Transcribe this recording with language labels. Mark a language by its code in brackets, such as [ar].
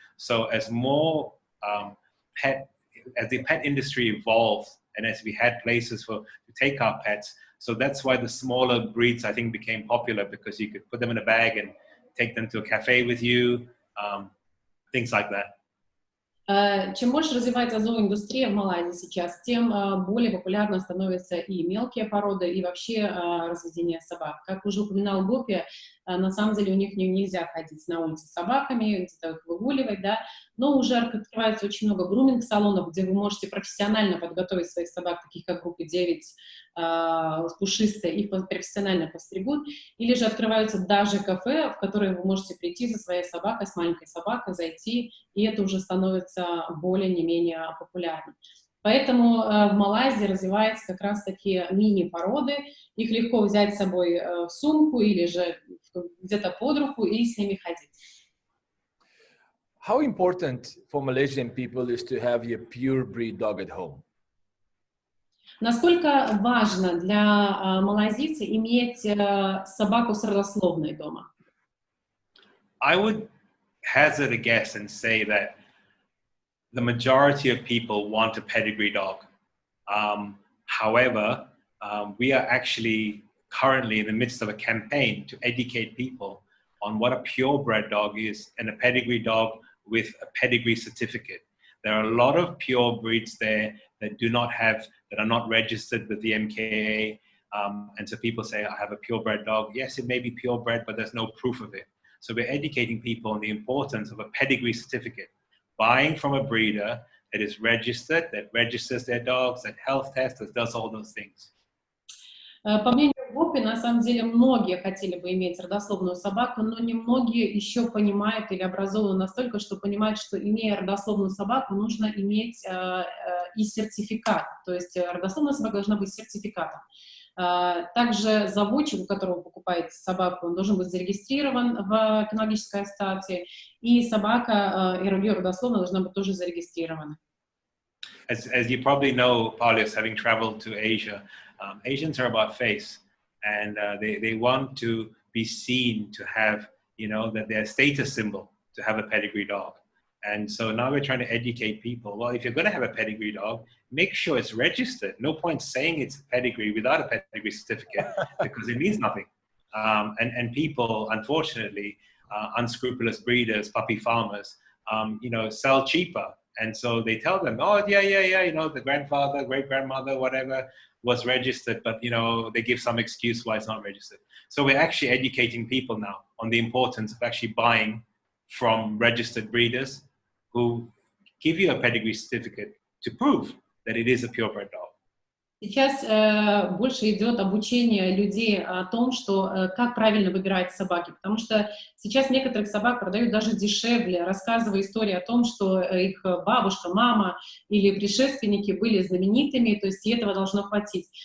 [en] So as more as the pet industry evolved and as we had places to take our pets, so that's why the smaller breeds, I think, became popular, because you could put them in a bag and take them to a cafe with you, things like that. [ru] Чем больше развивается зооиндустрия в Малайзии сейчас, тем более популярно становятся и мелкие породы, и вообще разведение собак. Как уже упоминал Гопи, на самом деле у них нельзя ходить на улице с собаками, где-то их выгуливать, да, но уже открывается очень много груминг-салонов, где вы можете профессионально подготовить своих собак, таких как группы 9, пушистые, их профессионально постригут, или же открываются даже кафе, в которые вы можете прийти со своей собакой, с маленькой собакой, зайти, и это уже становится более не менее популярным. Поэтому в Малайзии развиваются как раз такие мини-породы, их легко взять с собой в сумку или же где-то под руку и с ними ходить. [en] How important for Malaysian people is to have a pure breed dog at home? [ru] Насколько важно для малайзийца иметь собаку с родословной дома? [en] I would hazard a guess and say that the majority of people want a pedigree dog. However, we are actually currently in the midst of a campaign to educate people on what a purebred dog is and a pedigree dog with a pedigree certificate. There are a lot of pure breeds there that are not registered with the MKA. And so people say, I have a purebred dog. Yes, it may be purebred, but there's no proof of it. So we're educating people on the importance of a pedigree certificate. Buying from a breeder that is registered, that registers their dogs, that health tests, that does all those things. [ru] По мнению Гопи, на самом деле многие хотели бы иметь родословную собаку, но немногие еще понимают или образованы настолько, что понимают, что, имея родословную собаку, нужно иметь и сертификат. То есть родословная собака должна быть сертификатом. Также заводчик, у которого вы покупаете собаку, он должен быть зарегистрирован в кинологической ассоциации, и собака, ее родословная должна быть тоже зарегистрирована. [en] As you probably know, Paulius, having traveled to Asia, Asians are about face, and they want to be seen to have, you know, that they're a status symbol to have a pedigree dog. And so now we're trying to educate people. Well, if you're going to have a pedigree dog, make sure it's registered. No point saying it's a pedigree without a pedigree certificate because it means nothing. And people, unfortunately, unscrupulous breeders, puppy farmers, you know, sell cheaper. And so they tell them, oh, yeah, you know, the grandfather, great-grandmother, whatever, was registered, but, you know, they give some excuse why it's not registered. So we're actually educating people now on the importance of actually buying from registered breeders who give you a pedigree certificate to prove that it is a purebred dog. [ru] Сейчас больше идет обучение людей о том, что как правильно выбирать собаки, потому что сейчас некоторых собак продают даже дешевле, рассказывая истории о том, что их бабушка, мама или предшественники были знаменитыми, то есть и этого должно хватить.